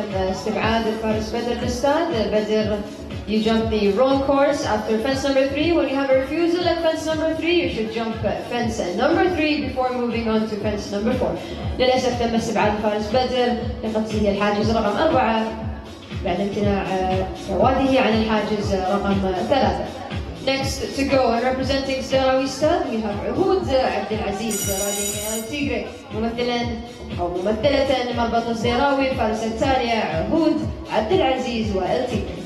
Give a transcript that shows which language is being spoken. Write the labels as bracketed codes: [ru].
[ar] استبعاد الفارس بدر الأستاذ. [en] بدر, you jump the wrong course after fence number 3. When you have a refusal at fence number 3, you should jump fence number 3 before moving on to fence number 4. [ar] للأسف تم استبعاد الفارس بدر لقفزه الحاجز رقم 4 بعد امتناع رواده عن الحاجز رقم 3. [en] Next to go and representing Starawi Stad, we have عهود عبد العزيز riding التيغري [ar] ممثلا أو ممثلة مربط الزيراوي. الفارس التالية عهود عبد العزيز والتيغري.